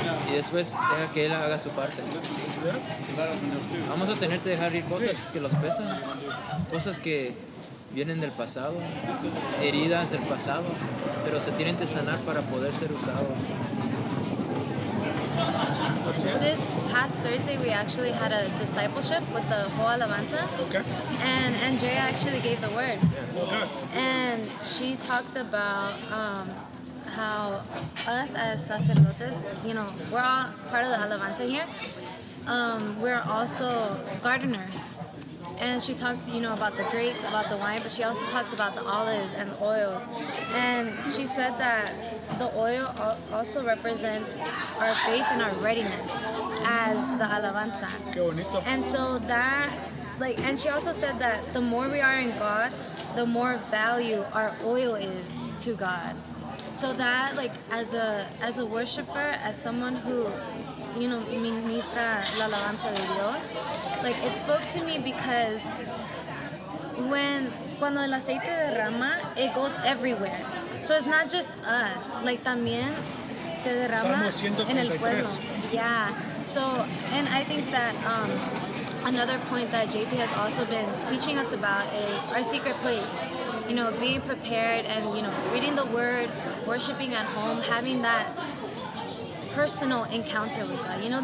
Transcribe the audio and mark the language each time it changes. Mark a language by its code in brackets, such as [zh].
[es] Y después deja que Él haga su parte. Vamos a tener que dejar ir cosas que los pesan, cosas que vienen del pasado, heridas del pasado, pero se tienen que sanar para poder ser usados. [en] This past Thursday, we actually had a discipleship with the whole Alabanza. Okay. And Andrea actually gave the word. Okay. And she talked about how us as sacerdotes, we're all part of the Alabanza here. We're also gardeners. And she talked, about the grapes, about the wine, but she also talked about the olives and the oils. And she said that the oil also represents our faith and our readiness as the alabanza. [es] Qué bonito. [en] And so that, and she also said that the more we are in God, the more value our oil is to God. So that, as a worshiper, as someone who [es] ministra la alabanza de Dios, [en] it spoke to me because [es] cuando el aceite derrama, [en] it goes everywhere. So it's not just us, [es] también se derrama en el pueblo. [en] Yeah. So, and I think that another point that JP has also been teaching us about is our secret place. Being prepared and, reading the word, worshiping at home, having that personal encounter with God.